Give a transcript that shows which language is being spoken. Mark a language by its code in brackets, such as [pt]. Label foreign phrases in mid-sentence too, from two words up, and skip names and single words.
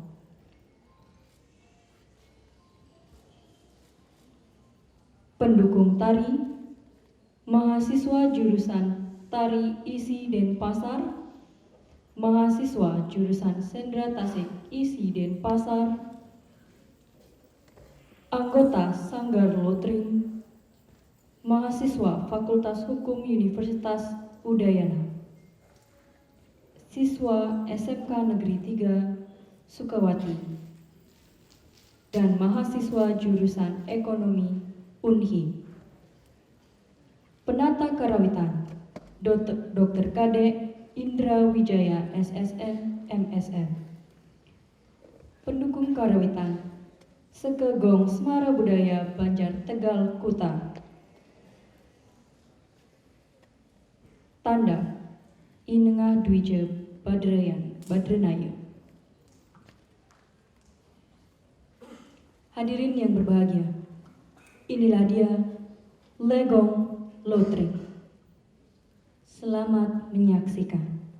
[id] Pendukung tari, mahasiswa jurusan Tari Isi Denpasar, mahasiswa jurusan Sendra Tasik Isi Denpasar, anggota Sanggar Lotring, mahasiswa Fakultas Hukum Universitas Udayana, siswa SMK Negeri 3 Sukawati, dan mahasiswa jurusan Ekonomi Unhi. Penata karawitan Dr. Kadek Indra Wijaya SSN MSN. Pendukung karawitan Sekegong Semara Budaya Banjar Tegal Kuta. Tanda Inengah Dwije Badrenayu. Hadirin yang berbahagia, inilah dia Legong Lotring. Selamat menyaksikan.